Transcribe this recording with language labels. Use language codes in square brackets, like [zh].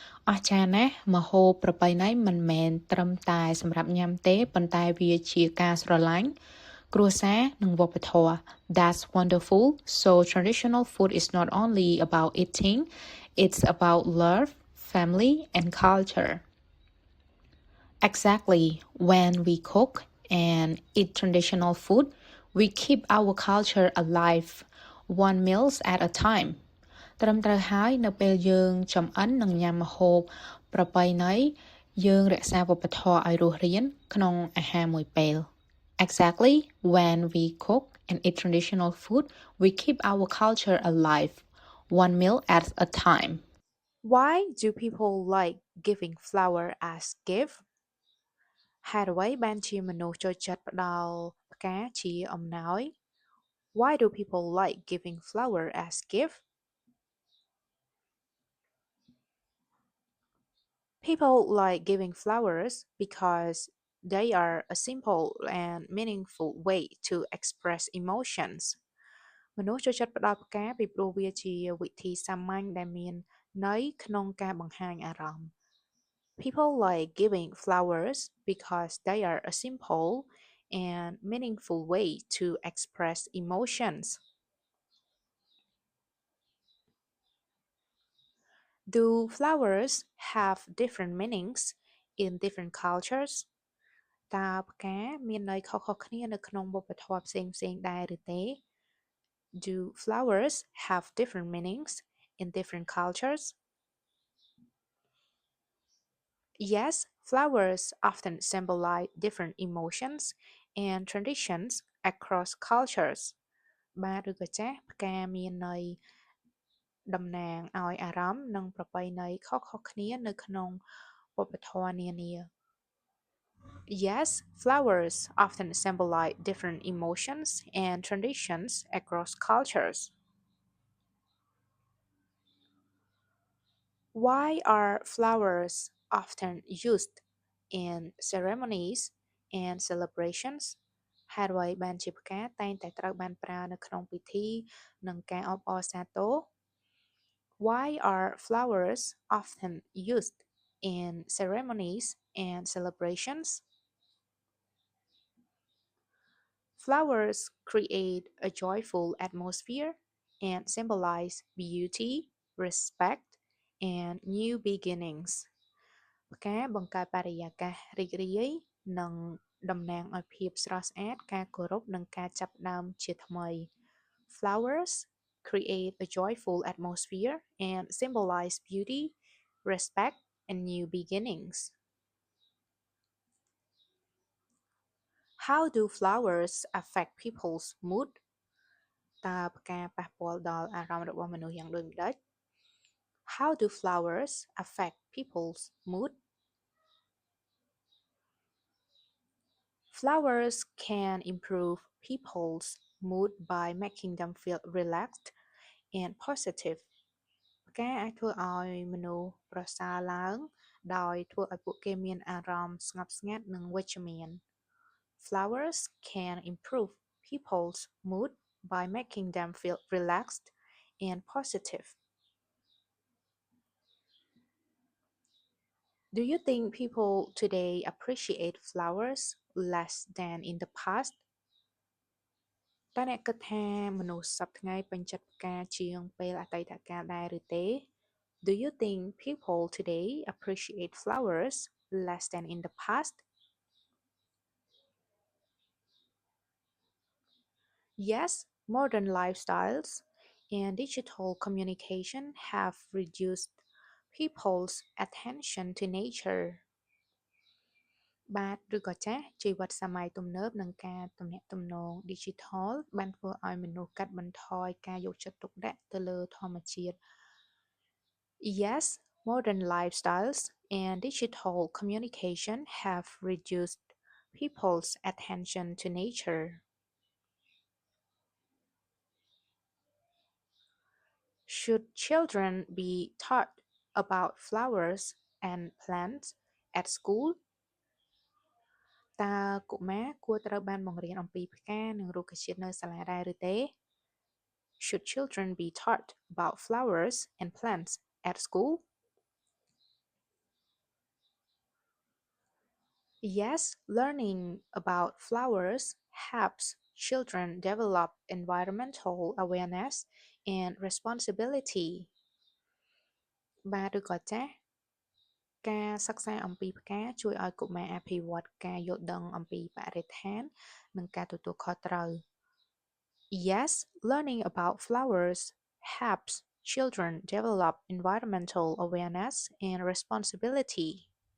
[km] អស្ចារ្យណាស់ម្ហូបប្រពៃណីមិនមែនត្រឹមតែសម្រាប់ញ៉ាំទេប៉ុន្តែវាជាការស្រឡាញ់ គ្រួសារនិងវប្បធម៌ [en] That's wonderful. So traditional food is not only about eating, it's about love, family, and culture. Exactly. When we cook and eat traditional food, we keep our culture alive, one meals at a time. [km] ត្រឹមត្រូវហើយនៅពេលយើងចំអិននិងញ៉ាំម្ហូបប្រពៃណីយើងរក្សាវប្បធម៌ឲ្យរស់រានក្នុងអាហារមួយពេល [en] Exactly. When we cook and eat traditional food, we keep our culture alive, one meal at a time. Why do people like giving flower as gift? [km] ហេតុអ្វីបានជាមនុស្សចូលចិត្តផ្ដល់ផ្កាជាអំណោយ [en] Why do people like giving flower as gift? People like giving flowers because they are a simple and meaningful way to express emotions. [km] មនុស្សចូលចិត្តផ្ដល់ផ្កាពីព្រោះវាជាវិធីសាមញ្ញដែលមានន័យក្នុងការបង្ហាញអារម្មណ៍ [en] People like giving flowers because they are a simple and meaningful way to express emotions. Do flowers have different meanings in different cultures? [km] តើផ្កាមានន័យខុសៗគ្នានៅក្នុងវប្បធម៌ផ្សេងៗដែរឬទេ [en] Do flowers have different meanings in different cultures? Yes, flowers often symbolize different emotions and traditions across cultures. [km] បាទឬក៏ចាស់ផ្កាមានន័យតំណាងឲ្យអារម្មណ៍និងប្រពៃណីខុសៗគ្នានៅក្នុងវប្បធម៌នានា [en] Yes, flowers often symbolize different emotions and traditions across cultures. Why are flowers often used in ceremonies and celebrations? [km] ហេតុអ្វីបានជាផ្កាតែងតែត្រូវបានប្រើនៅក្នុងពិធីនិងការអបអរសាទរ [en] Why are flowers often used in ceremonies and celebrations? Flowers create a joyful atmosphere and symbolize beauty, respect, and new beginnings. [km] ផ្កាបង្កើតបរិយាកាសរីករាយនិងតំណាងឲ្យភាពស្រស់ស្អាតការគោរពនិងការចាប់ផ្ដើមជាថ្មី [en] Flowers create a joyful atmosphere and symbolize beauty, respect, and new beginnings. How do flowers affect people's mood? [km] តើផ្កាប៉ះពាល់ដល់អារម្មណ៍របស់មនុស្សយ៉ាងដូចម្តេច [en] How do flowers affect people's mood? Flowers can improve people's mood by making them feel relaxed and positive. [km] ផ្កាអាចធ្វើឲ្យមនុស្សប្រសើរឡើងដោយធ្វើឲ្យពួកគេមានអារម្មណ៍ស្ងប់ស្ងាត់និងវិជ្ជមាន [en] Flowers can improve people's mood by making them feel relaxed and positive. Do you think people today appreciate flowers less than in the past? [km] តើអ្នកគិតថាមនុស្សសប្តាហ៍ថ្ងៃពេញចិត្តផ្កាជាងពេលអតីតកាលដែរឬទេ [en] Do you think people today appreciate flowers less than in the past? Yes, modern lifestyles and digital communication have reduced people's attention to nature. [km] បាទឬក៏ចាស់ជីវិតសម័យទំនើបនិងការទំនាក់ទំនង digital បានធ្វើឲ្យមនុស្សកាត់បន្ថយការយកចិត្តទុកដាក់ទៅលើធម្មជាតិ [en] Yes, modern lifestyles and digital communication have reduced people's attention to nature. Should children be taught about flowers and plants at school? [km] តើកុមារគួរត្រូវបានបង្រៀនអំពីផ្កានិងរុក្ខជាតិនៅសាលាដែរឬទេ [en] Should children be taught about flowers and plants at school? Yes, learning about flowers helps children develop environmental awareness and responsibility. [km] បាទឬក៏ចាស់ការសិក្សាអំពីផ្កាជួយឲ្យកុមារអភិវឌ្ឍការយល់ដឹងអំពីបរិស្ថាននិងការទទួលខុសត្រូវ [en] Yes, learning about flowers helps children develop environmental awareness and responsibility.